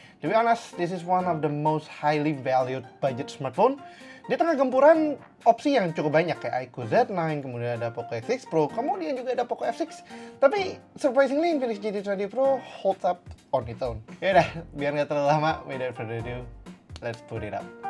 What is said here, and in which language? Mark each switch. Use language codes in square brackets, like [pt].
[en] To be honest, this is one of the most highly valued budget smartphone. [id] Di tengah gempuran opsi yang cukup banyak kayak iQOO Z9, kemudian ada Poco X6 Pro, kemudian juga ada Poco F6. [en] Tapi surprisingly Infinix GT20 Pro holds up on its own. [id] Yaudah, biar nggak terlalu lama, [en] without further ado, let's put it up.